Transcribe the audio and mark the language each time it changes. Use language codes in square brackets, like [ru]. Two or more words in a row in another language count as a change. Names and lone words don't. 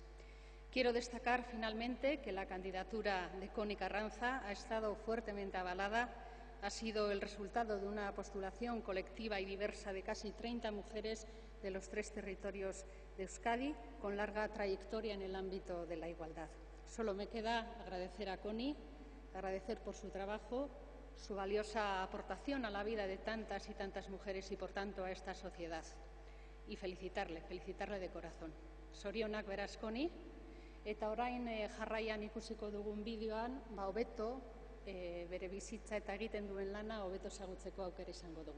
[es] Quiero destacar finalmente que la candidatura de Connie Carranza ha estado fuertemente avalada, ha sido el resultado de una postulación colectiva y diversa de casi 30 mujeres de los 3 territorios de Euskadi, con larga trayectoria en el ámbito de la igualdad. Solo me queda agradecer a Connie, agradecer por su trabajo, su valiosa aportación a la vida de tantas y tantas mujeres y, por tanto, a esta sociedad. Y felicitarle de corazón. [eu] Zorionak beraz, Connie, eta orain jarraian ikusiko dugun bideoan, hobeto bere bizitza eta egiten duen lana hobeto ezagutzeko aukera izango dugu.